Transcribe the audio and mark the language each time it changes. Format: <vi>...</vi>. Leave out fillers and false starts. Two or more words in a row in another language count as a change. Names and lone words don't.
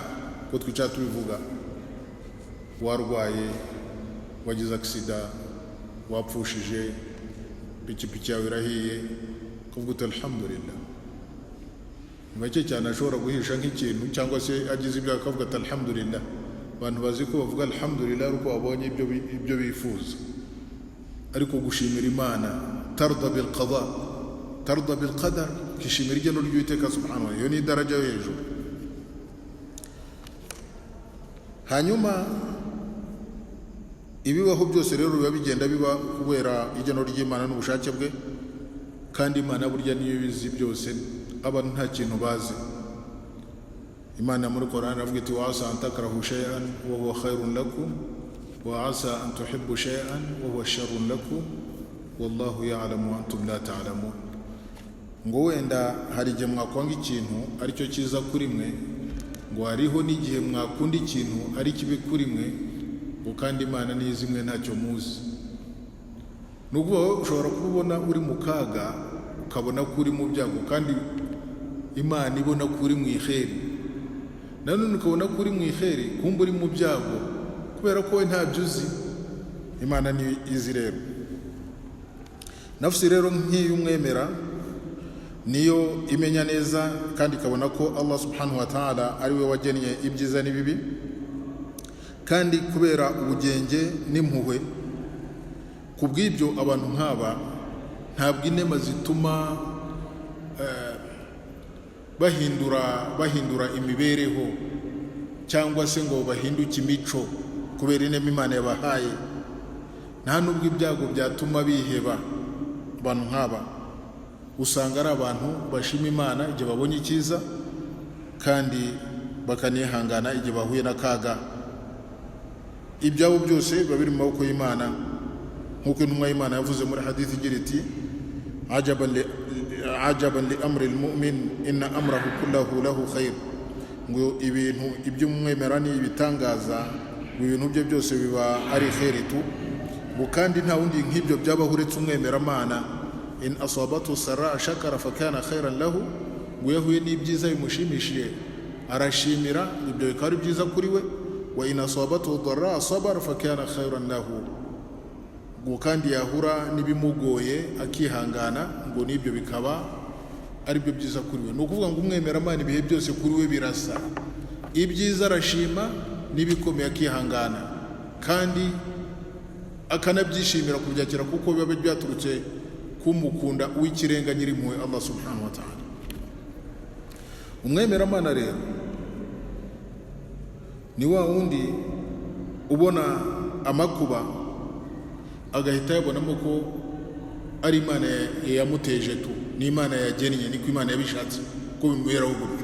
<rw>Ko twicara tubivuga, warwaye, wagize aksida, wapfushije, pikipiki yawe irahiye, kuvuga uti alhamdulillah. Ni bake cyane ashobora guhisha nk'ikintu cyangwa se agize ibyaha akavuga ati alhamdulillah. Abantu bazi ko bavuga alhamdulillah uko babonye ibyo bifuza, ariko gushimira Imana</rw> <ar>ترضى بالقضاء ترضى بالقدر,</ar> <rw>kishimira igeno ry'Uwiteka</rw> <ar>سبحانه وتعالى,</ar> <rw>iyo ni daraja yo hejuru. Hanyuma ibibaho byose rero biba bigenda biba kubera igeno ry'Imana n'ubushake bwe, kandi Imana burya niyo bizi byose, abantu nta kintu bazi. Imana muri Qur'an avuga iti</rw> <ar>وعسى أن تكرهوا شيئا وهو خير لكم وعسى أن تحبوا شيئا وهو شر لكم والله يعلم وأنتم لا تعلمون.</ar> <rw>Ngo wenda hari igihe mwakwanga ikintu aricyo cyiza kuri mwe, ngo hariho n'igihe mwakunda ikintu ari kibi kuri mwe, ngo kandi Imana nizi mwe ntacyo muzi. Nubwo ushobora kubona uri mu kaga ukabona ko uri mu byago, kandi Imana ibona ko uri mu iheri. Nanone ukabona ko uri mu iheri kumbe uri mu byago, kubera ko we ntabyo uzi. Imana ni izi rero. Nafsi rero nk'iyo umwemera niyo imenya neza kandi ikabona ko Allah</rw> <ar>سبحانه وتعالى</ar> <rw>ari we wagennye ibyiza n'ibibi, kandi kubera ubugenge n'impuhwe kubw'ibyo abantu nk'aba ntabwo inema zituma bahindura imibereho cyangwa se ngo bahinduke imico kubera inema Imana yabahaye. Nta nubwo ibyago byatuma biheba. Abantu nk'aba usanga ari abantu bashima Imana igihe babonye icyiza, kandi bakanihangana igihe bahuye n'akaga. Ibyabo byose biba biri mu maboko y'Imana, nk'uko intumwa y'Imana yavuze muri hadithi igira iti</rw> <ar>عجبا لأمر المؤمن إن أمره كله له خير.</ar> <rw>Ngo ibintu iby'umwemera ni ibitangaza, ibintu bye byose biba ari khairi tu, ngo kandi nta wundi nk'ibyo byabaho uretse umwemeramana.</rw> <ar>إن أصابته سراء شكر فكان خيرا له,</ar> <rw>ngo yahuye n'ibyiza bimushimishije arashimira, ibyo bikaba ari byiza kuri we.</rw> <ar>وإن أصابته ضراء صبر فكان خيرا له,</ar> <rw>ngo kandi yahura n'ibimugoye akihangana, ngo n'ibyo bikaba ari byo byiza kuri we. Ni ukuvuga ngo umwemeramana ibihe byose kuri we birasa, ibyiza arashima n'ibikomeye akihangana, kandi akanabyishimira kubyakira kuko biba byaturutse kumukunda uw'ikirenga nyirimpuhwe Allah</rw> <ar>سبحانه وتعالى.</ar> <rw>Umwemeramana rero ni wa wundi ubona amakuba agahita yabonamo ko ari Imana yamuteje tu, ni Imana yagennye, niko Imana yabishatse ko bimuberaho gutyo.</rw>